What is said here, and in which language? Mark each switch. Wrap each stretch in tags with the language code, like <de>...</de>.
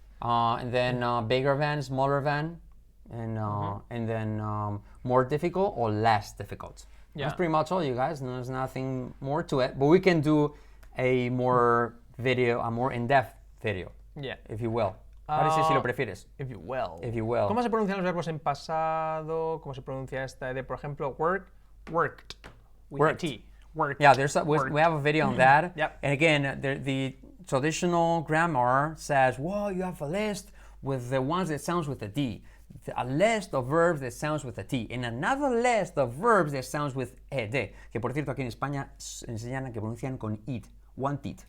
<en>And then bigger than, smaller than, and then more difficult or less difficult. Yeah. That's pretty much all, you guys. There's nothing more to it, but we can do a more in-depth video, if you will.</en> <es>Ahora sí, si lo prefieres.</es> <en>If you will. If you will.</en> <es>¿Cómo se pronuncian los verbos en pasado? ¿Cómo se pronuncia esta de, por ejemplo, worked?</es> <en>With Worked. a T. Worked. Yeah, we have a video on that. Yep. And again, the traditional grammar says, well, you have a list with the ones that sounds with a D, a list of verbs that sounds with a T, and another list of verbs that sounds with ed.</en> <es>Que por cierto, aquí en España enseñan que pronuncian con id, wanted.</es>